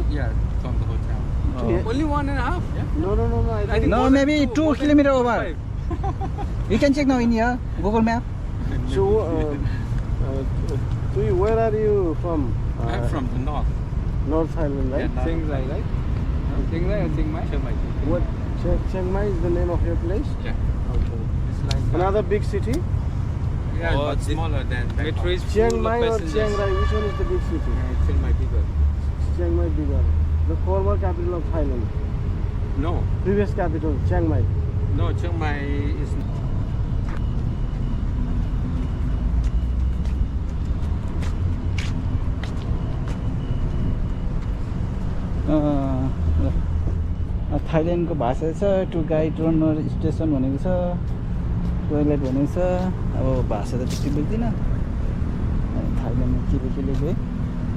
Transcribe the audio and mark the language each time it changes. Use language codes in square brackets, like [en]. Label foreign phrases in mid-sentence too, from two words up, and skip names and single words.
[en] Yeah, from the hotel. Oh. Only 1.5? Yeah. No. I think No, maybe 2 kilometers over. You can check now in here, Google Map. so. Where are you from? I'm from the north. North Thailand, right? Yeah, Chiang Mai, right? Chiang Mai or Chiang Mai? Chiang Mai. What? Chiang Mai is the name of your place? Yeah. Okay. It's like Another big city? yeah, but smaller than Metro is Chiang full of Mai or passengers. Chiang Rai? Which one is the big city? Yeah, Chiang Mai bigger. Chiang Mai bigger. The former capital of Thailand. No, Previous capital, Chiang Mai. no, Chiang Mai is. [ne] थाइल्यान्डको भाषा छ [en] to guide runner station [ne] भनेको छ टोइलेट भनेको छ अब भाषा त त्यति बुझ्दिनँ थाइल्यान्डमा के लेख्यो